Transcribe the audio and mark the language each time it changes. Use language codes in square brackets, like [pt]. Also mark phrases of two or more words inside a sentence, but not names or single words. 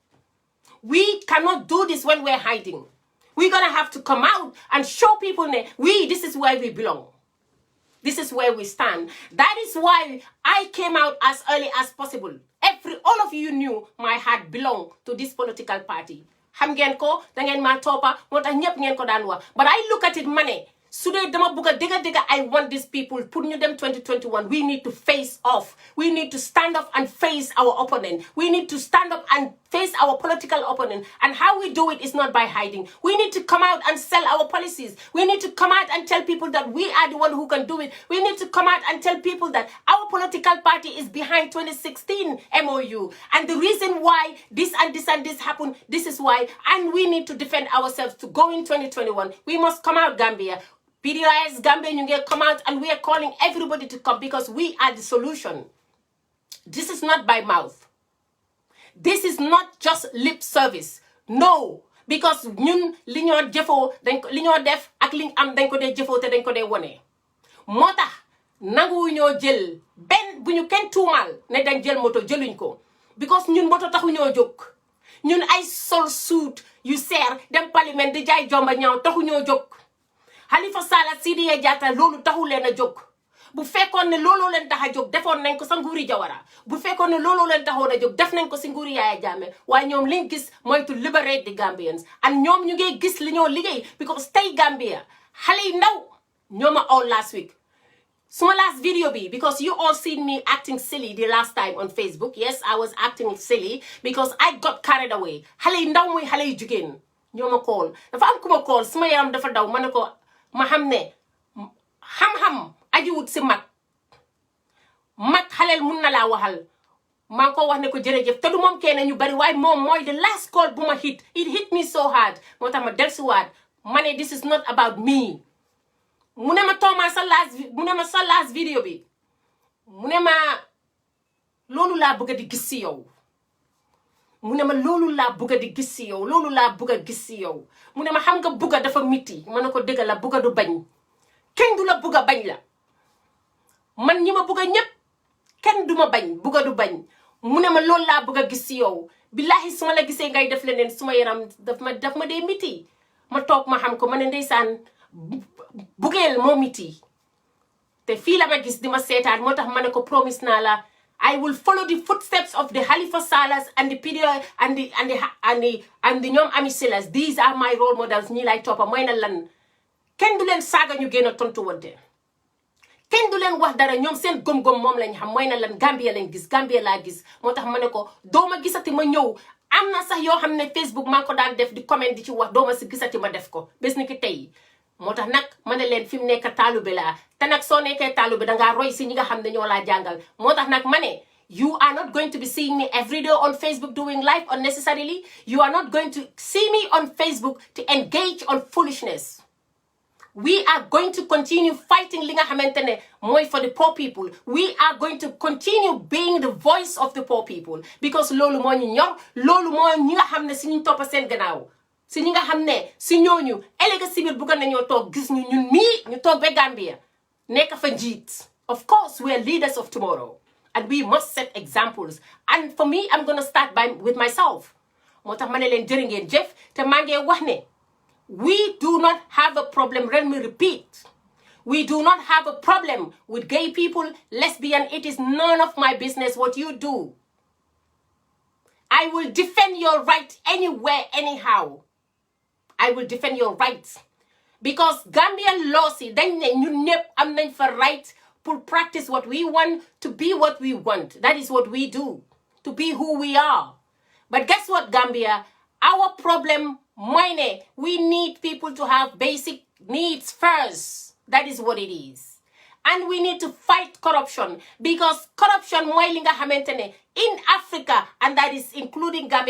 [en] We cannot do this when we're hiding. We're going to have to come out and show people, this is where we belong. This is where we stand. That is why I came out as early as possible. All of you knew my heart belonged to this political party. [wo] Xam ngeen ko, da ngeen ma toppa, moo tax ñëpp ngeen ko daan wax. [en] But I look at it, [wo] mane, su dee dama bugga dëgga [en] I want these people, [wo] put ñu dem 2021. [en] We need to face off. We need to stand up and face our opponent. We need to stand up and face our political opponent. And how we do it is not by hiding. We need to come out and sell our policies. We need to come out and tell people that we are the one who can do it. We need to come out and tell people that our political party is behind 2016 MOU. And the reason why this and this and this happened, this is why. And we need to defend ourselves to go in 2021. We must come out, Gambia. PDOIS, Gambia, you get come out and we are calling everybody to come because we are the solution. This is not by mouth. This is not just lip service. No. [wo] Because ñun li ñoo jëfoo li ñoo def ak li am dañ ko dee jëfoo te dañ ko dee wone. Moo tax nangu ñoo jël benn bu ñu kenn tuumal ne dañ jël moto jëluñ ko. Because ñun moto taxu ñoo jóg. Ñun ay sol suit yu seer dem parlement di jaay jomba ñaaw taxu ñoo jóg. Halifa Sallah Sidia Jata loolu taxu leen a jóg bu fekkoon ne looloo leen tax a jóg defoon nañ ko sa nguuri Jawara bu fekkoon ne looloo leen taxoon a jóg def nañ ko si nguuri Yaya Jammeh waaye ñoom liñ gis mooy [en] to liberate the Gambians [wo] and ñoom ñu ngi gis li ñoo liggéey because tey Gambia xale yi ndaw ñoo ma [en] all last week [wo] suma [en] last video [wo] bi [en] because you all seen me acting silly the last time on Facebook. Yes, I was acting silly because I got carried away. [wo] Xale yi ndaw mooy xale yu jigéen ñoo ma call dafa am ku ma call suma yaram dafa daw ma ne ko ma xam ne xam-xam ajiwut si mag xaleel mun na laa waxal maa ngi ko wax ne ko jërëjëf te du moom kenn ñu bari waaye moom mooy [en] the last call [wo] bu ma [en] hit it hit me so hard [wo] moo tax ma dellusiwaat ma ne [en] this is not about me [wo] mu ne ma tooma sa [en] last video [wo] bi mu ne ma loolu laa bëgg di gis si yow mu ne ma loolu laa bëgg di gis si yow loolu laa bëgg gis si yow mu ne ma xam nga bëgg dafa miti ma ne ko dëgg la bëgg du bañ kenn du la bëgg bañ la man ñi ma bëgg ñëpp kenn du ma bañ bëgg du bañ mu ne ma loolu laa bëgg gis si yow billahi su ma la gisee ngay def leneen suma yaram daf ma dee miti ma toog ma xam ko ma ne ndeysaan bugeel moo miti te fii la ma gis di ma seetaan moo tax ma ne ko promise naa la [en] I will follow the footsteps of the Halifa Salahs and the PDOIS and the [wo] ñoom Ami Silas. [en] These are my role models. [wo] ñii lay toppa mooy na lan kenn du leen saaga ñu génn tontu wante kenn du leen wax dara ñoom seen gom-gom moom lañ xam mooy na lan Gambia lañ gis Gambia laa gis moo tax ma ne ko dooma gisati ma ñëw am na sax yoo xam ne Facebook maa ko daan def di comment di ci wax dooma si gisati ma def ko bés ni ki tey moo tax nag ma ne leen fi mu nekk taalube laa te nag soo nekkee taalube dangaa roy si ñi nga xam ne ñoo laa jàngal moo tax nag ma ne [en] you are not going to be seeing me every day on Facebook doing live unnecessarily. You are not going to see me on Facebook to engage on foolishness. We are going to continue fighting [wo] li nga xamante ne mooy [en] for the poor people. We are going to continue being the voice of the poor people because [wo] loolu moo ñu ñor loolu moo ñi nga xam ne si ñu toppa seen gannaaw si ñi nga xam ne si ñooñu ëllëg si biir bëgg nañoo toog gis ñu ñun mii ñu toog ba Gambia nekk fa njiit. [en] Of course, we are leaders of tomorrow and we must set examples. And for me, I'm going to start with myself. [wo] Moo tax ma ne leen jërë ngeen jëf te maa ngi wax ne [en] we do not have a problem. Let me repeat. We do not have a problem with gay people, lesbian. It is none of my business what you do. I will defend your right anywhere, anyhow. I will defend your rights. Because Gambian laws, [wo] dañ ne ñun ñëpp am nañ fa [en] right to practice what we want, to be what we want. That is what we do. To be who we are. But guess what, Gambia? Our problem, we need people to have basic needs first. That is what it is. And we need to fight corruption, because corruption [wo] mooy li nga xamante ne [en] in Africa, and that is including Gambia.